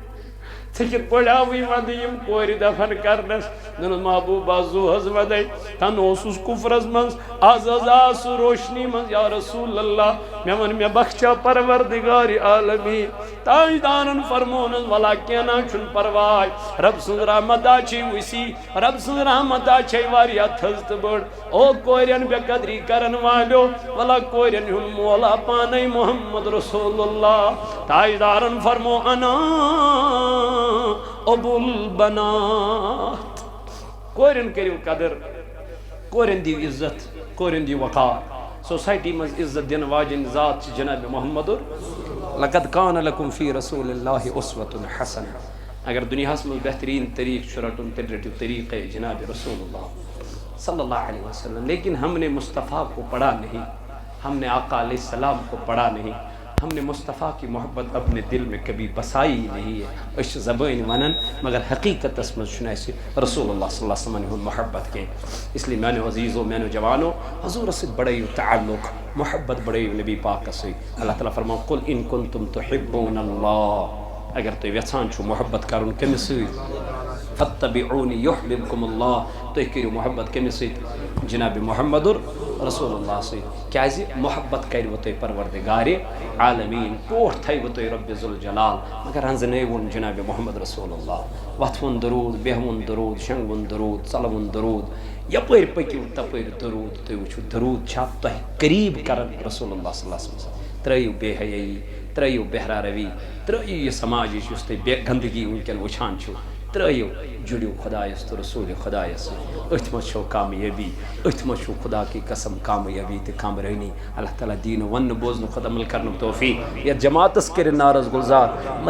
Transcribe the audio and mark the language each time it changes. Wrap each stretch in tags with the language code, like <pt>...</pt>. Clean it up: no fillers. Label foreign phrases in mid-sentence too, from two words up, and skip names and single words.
<ks>ژےٚ کِتھ پٲٹھۍ آوٕے وَدٕ یِم کورِ دفن کرنس دوٚپنس محبوبہ زو حظ وَدے تن اوسُس کُفرس منٛز آز حظ آو سُہ روشنی منٛز</ks> <ar>یا رسول اللہ</ar> <ks>مےٚ ووٚن مےٚ بخشا پروردگارِ عالمیٖن تاجدارن فرمونس وَلا کینٛہہ نہ چھُنہٕ پرواے رب سٕنٛز رحمتا چھے وسیع رب سٕنٛز رحمتا چھے واریاہ تھٔز تہٕ بٔڑ او کورٮ۪ن بے قدری کرن والیو وَلا کورٮ۪ن ہُنٛد مول آ پانے</ks> <ar>محمد رسول اللہ</ar> <ks>تاجدارن فرمو انا</ks> <ar>ابو البنات</ar> <ks>کورین کریو قدر کورین دیو عزت کورین دیو وقار سوسائٹی مز عزت دین واجن ذات جناب محمد</ks> <ar>لقد کان لکم فی رسول اللہ اسوۃ حسنہ</ar> <ur>اگر دنیا میں بہترین</ur> <ks>طریق رٹن تیل رٹو طریق جناب رسول اللہ</ks> <ar>صلی اللہ علیہ وسلم.</ar> <ur>لیکن ہم نے مصطفیٰ کو پڑھا نہیں, ہم نے آقا</ur> <ar>علیہ السلام</ar> <ur>کو پڑھا نہیں, ہم نے مصطفیٰ کی محبت اپنے دل میں کبھی بسائی نہیں ہے.</ur> <ks>اس زبان ونن مگر حقیقت اسمت شناسی رسول اللہ</ks> <ar>صلی اللہ علیہ وسلم</ar> <ks>محبت کے.</ks> <ur>اس لیے میں نے عزیزوں میں نے جوانوں حضور سے بڑے تعلق محبت بڑے نبی پاک سے.</ur> <ks>اللہ تعالیٰ فرماؤ</ks> <ar>قل ان کنتم تحبون اللہ,</ar> <ks>اگر تو یژھان چھو محبت کرن کمس سۭتۍ</ks> <ar>فاتبعونی یحببکم اللہ,</ar> <ks>تُہۍ کٔرِو محبت کمس سۭتۍ جناب</ks> <ar>محمد رسول اللہ</ar> <ks>سۭتۍ. کیازِ محبت کروٕ تۄہہِ پروردگارِ عالمیٖن, ٹوٹھ تھٲیوٕ تۄہہِ رۄبِ ذوالجلال, مگر رنٛزنٲیوُن جناب</ks> <ar>محمد رسول اللہ.</ar> <ks>وۄتھوُن درود, بیہوُن درود, شنٛگوُن درود, ژلوُن درود, یپٲرۍ پٔکِو تپٲرۍ درود. تُہۍ وٕچھِو درود چھا تۄہہِ قریٖب کران</ks> <ar>رسول اللہ صلی اللہ علیہ وسلم.</ar> <ks>ترٛٲیِو بے حیٲیی, ترٛٲیِو بہرا روی, ترٛٲیِو یہِ سماج یُس تُہۍ بے گندگی وٕنکٮ۪ن وٕچھان چھِو, ترٛٲیِو جُڑِو خۄدایس تہٕ رسوٗلِ خۄدایس سۭتۍ. أتھۍ منٛز چھو کامیٲبی, أتھۍ منٛز چھو</ks> <ur>خدا کی قسم</ur> <ks>کامیٲبی تہٕ کامرٲنی. اللہ تعالیٰ دیٖنہٕ وننہٕ بوزنہٕ خۄد عمل کرنُک توفیٖق. یتھ جماعتس کٔرِنۍ نعرس گُلزار.</ks>